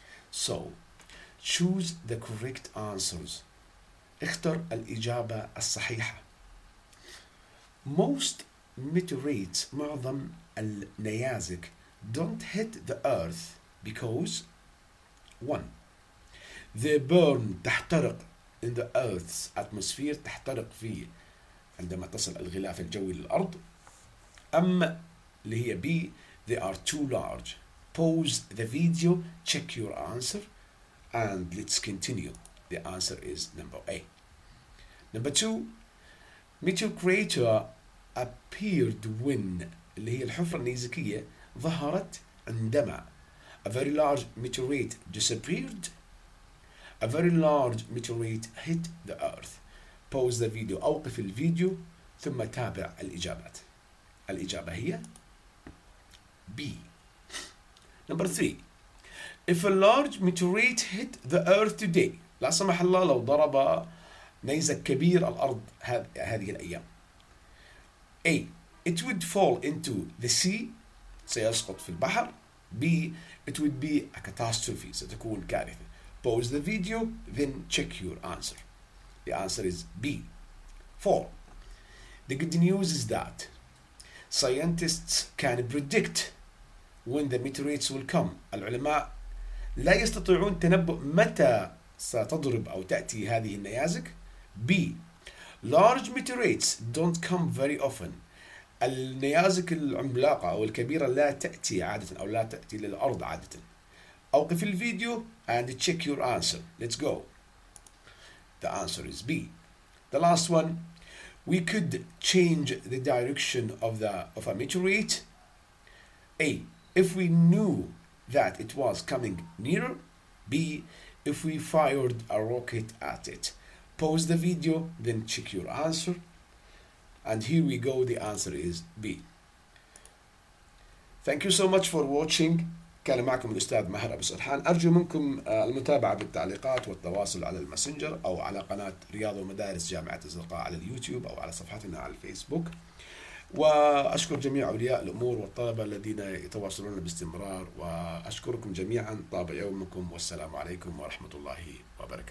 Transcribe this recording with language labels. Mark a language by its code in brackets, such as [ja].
[en] So, choose the correct answers. [ar] اختر الإجابة الصحيحة. [en] Most meteorites, [ar] معظم النيازك, [en] don't hit the Earth because 1. They burn, [ar] تحترق [en] in the Earth's atmosphere, [ar] تحترق فيه عندما تصل الغلاف الجوي للأرض. أما اللي هي [en] B, they are too large. Pause the video, check your answer, and let's continue. The answer is number A. Number 2, meteor crater appeared when, [ar] اللي هي الحفرة النيزكية, ظهرت عندما [en] a very large meteorite disappeared. A very large meteorite hit the Earth. Pause the video, [ar] أوقف الفيديو ثم تابع الإجابات. الإجابة هي [en] B. Number 3. If a large meteorite hit the Earth today, [ar] لا سمح الله لو ضرب نيزك كبير الأرض هذه الأيام. [en] A. It would fall into the sea. [ar] سيسقط في البحر. B. [en] It would be a catastrophe. [ar] ستكون كارثة. [en] Pause the video, then check your answer. The answer is B. 4. The good news is that scientists can predict when the meteorites will come. [ar] العلماء لا يستطيعون تنبؤ متى ستضرب أو تأتي هذه النيازك. [en] B. Large meteorites don't come very often. [ar] النيازك العملاقة أو الكبيرة لا تأتي عادة أو لا تأتي للأرض عادة. أوقف الفيديو [en] and check your answer. Let's go. The answer is B. The last one. We could change the direction of a meteorite. A. If we knew that it was coming nearer. B. If we fired a rocket at it. Pause the video, then check your answer. And here we go, the answer is B. Thank you so much for watching. [ar] كان معكم الأستاذ ماهر أبو سرحان. أرجو منكم المتابعة بالتعليقات والتواصل على الماسنجر أو على قناة رياض ومدارس جامعة الزرقاء على اليوتيوب أو على صفحتنا على الفيسبوك. وأشكر جميع أولياء الأمور والطلبة الذين يتواصلون باستمرار، وأشكركم جميعا. طاب يومكم، والسلام عليكم ورحمة الله وبركاته.